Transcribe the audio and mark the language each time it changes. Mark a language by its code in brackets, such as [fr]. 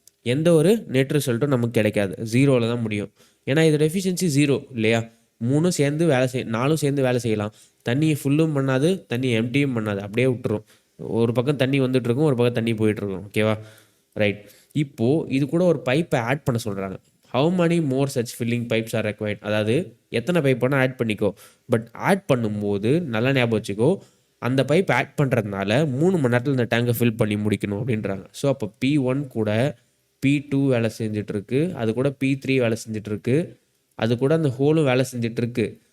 [ta] எந்த ஒரு நெட் ரிசல்ட்டும் நமக்கு கிடைக்காது. 0ல் தான் முடியும். ஏன்னா இதோட எஃபிஷியன்சி 0 இல்லையா? 3ம் சேர்ந்து வேலை 4ம் சேர்ந்து வேலை செய்யலாம். தண்ணியை ஃபுல்லும் பண்ணாது, தண்ணி எம்டியும் பண்ணாது, அப்படியே விட்டுரும். ஒரு பக்கம் தண்ணி வந்துட்டுருக்கும், ஒரு பக்கம் தண்ணி போயிட்டுருக்கும். ஓகேவா? ரைட். இப்போது இது கூட ஒரு பைப்பை ஆட் பண்ண சொல்கிறாங்க. [en] How many more such filling pipes are required? [ta] அதாவது எத்தனை பைப் வேணால் ஆட் பண்ணிக்கோ. பட் ஆட் பண்ணும்போது நல்லா ஞாபகம் வச்சுக்கோ, அந்த பைப் ஆட் பண்ணுறதுனால 3 மணி நேரத்தில் இந்த டேங்கை ஃபில் பண்ணி முடிக்கணும் அப்படின்றாங்க. ஸோ அப்போ P1 கூட P2 வேலை செஞ்சிட்ருக்கு, அது கூட P3 வேலை செஞ்சிட்ருக்கு, அது கூட அந்த ஹோலும் வேலை செஞ்சிட்ருக்கு.